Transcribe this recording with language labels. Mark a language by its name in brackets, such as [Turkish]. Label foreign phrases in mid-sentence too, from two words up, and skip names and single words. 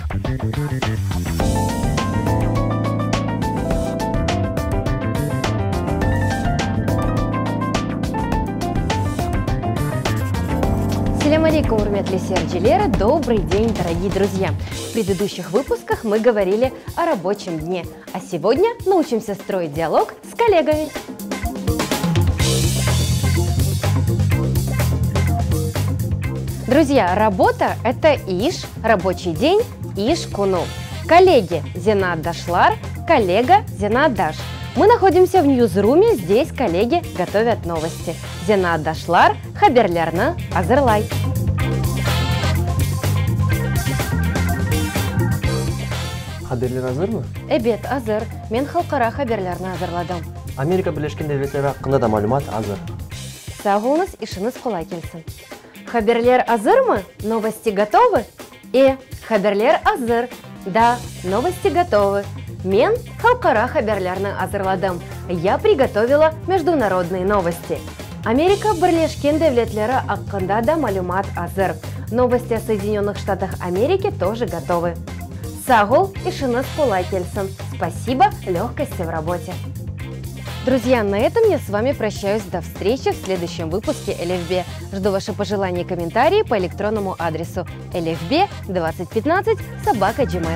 [Crimean Tatar] Салям алейкум, урметли серджилера, [Russian] добрый день, дорогие друзья! В предыдущих выпусках мы говорили о рабочем дне, а сегодня научимся строить диалог с коллегами. Друзья, работа – это иш, рабочий день – [Crimean Tatar] иш куну. [Russian] Коллеги – [Crimean Tatar] Зенат Дашлар, [Russian] коллега – [Crimean Tatar] Зенат Даш. [Russian] Мы находимся в ньюзруме, здесь коллеги готовят новости. [Crimean Tatar] Зенат Дашлар, хаберлярны азырлай. Хаберлер азырмы? Эбет азыр, мен халкара хаберлярны азырладым. Америка Birleşken Devletleri hakkında da malumat hazır. Сағуыңыз, ишіңіз қолай келсін. Хаберлер азырмы? [Russian] Новости готовы? [Crimean Tatar] Хаберлер азыр. [Russian] Да, новости готовы. [Crimean Tatar] Мен халкара хаберлярны азырладым. [Russian] Я приготовила международные новости. [Crimean Tatar] Америка Birleşken Devletleri hakkında да малюмат азыр. [Russian] Новости о Соединенных Штатах Америки тоже готовы. [Crimean Tatar] Сағул, ишіңіз қолай келсін. [Russian] Спасибо, легкости в работе. Друзья, на этом я с вами прощаюсь. До встречи в следующем выпуске ЛФБ. Жду ваши пожелания и комментарии по электронному адресу lfb2015@gmail.com.